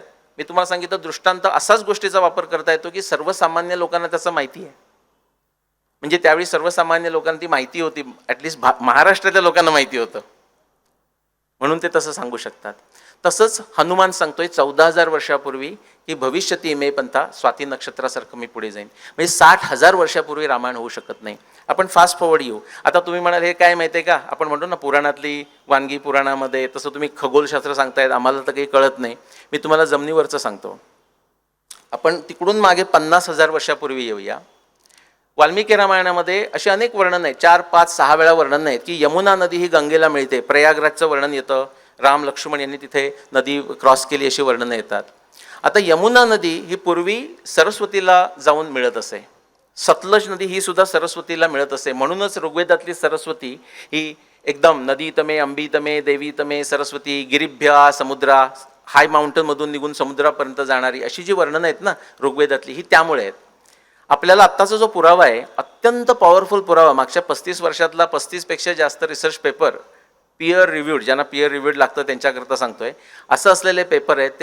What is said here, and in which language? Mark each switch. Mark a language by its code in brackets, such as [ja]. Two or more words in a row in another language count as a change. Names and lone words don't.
[mr] मी तुम्हाला सांगितलं दृष्टांत असाच गोष्टीचा वापर करता येतो की सर्वसामान्य लोकांना त्याचं माहिती आहे. म्हणजे त्यावेळी सर्वसामान्य लोकांना ती माहिती होती, ॲटलिस्ट महाराष्ट्रातल्या लोकांना माहिती होतं, म्हणून ते तसं सांगू शकतात. तसंच हनुमान सांगतोय 14,000 वर्षापूर्वी की [sa] भविष्यती इमे पंथा [mr] स्वाती नक्षत्रासारखं मी पुढे जाईन. म्हणजे 60,000 वर्षापूर्वी रामायण होऊ शकत नाही. आपण [en] fast forward [mr] येऊ. आता तुम्ही म्हणाल हे काय माहिती आहे का, आपण म्हणतो ना पुराणातली वानगी पुराणामध्ये, तसं तुम्ही खगोलशास्त्र सांगतायत, आम्हाला तर काही कळत नाही. मी तुम्हाला जमिनीवरचं सांगतो. आपण तिकडून मागे 50,000 वर्षापूर्वी येऊया. वाल्मिकी रामायणामध्ये असे अनेक वर्णन आहेत, 4, 5, 6 वेळा वर्णन आहेत की यमुना नदी ही गंगेला मिळते. प्रयागराजचं वर्णन येतं, राम लक्ष्मण यांनी तिथे नदी क्रॉस केली अशी वर्णनं येतात. आता यमुना नदी ही पूर्वी सरस्वतीला जाऊन मिळत असे. सतलज नदी ही सुद्धा सरस्वतीला मिळत असे. म्हणूनच ऋग्वेदातली सरस्वती ही एकदम [sa] नदी तमे अंबी तमे देवी तमे सरस्वती गिरिभ्या समुद्रा, [en] high mountainमधून [mr] निघून समुद्रापर्यंत जाणारी अशी जी वर्णनं आहेत ना ऋग्वेदातली, ही त्यामुळे आहेत. आपल्याला आत्ताचा जो पुरावा आहे, अत्यंत पॉवरफुल पुरावा, मागच्या 35 वर्षातला 35पेक्षा जास्त [en] research paper peer reviewed, [mr] ज्यांना [en] peer reviewed [mr] लागतं त्यांच्याकरता सांगतोय, असं असलेले पेपर आहेत.